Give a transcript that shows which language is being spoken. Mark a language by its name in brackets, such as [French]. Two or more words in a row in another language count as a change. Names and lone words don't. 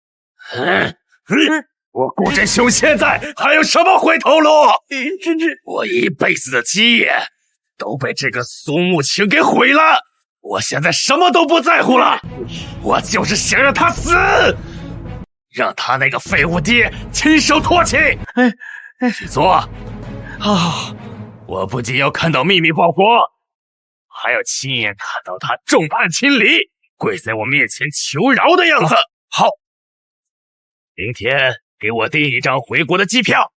[Chinese] 我顧真兄現在還有什麼回頭路？我一輩子的基業都被這個蘇慕晴給毀了，我現在什麼都不在乎了，我就是想讓他死，讓他那個廢物爹親手唾棄。去做。我不僅要看到秘密報國，還要親眼看到他眾叛親離，跪在我面前求饒的樣子。好，明天給我訂一張回國的機票。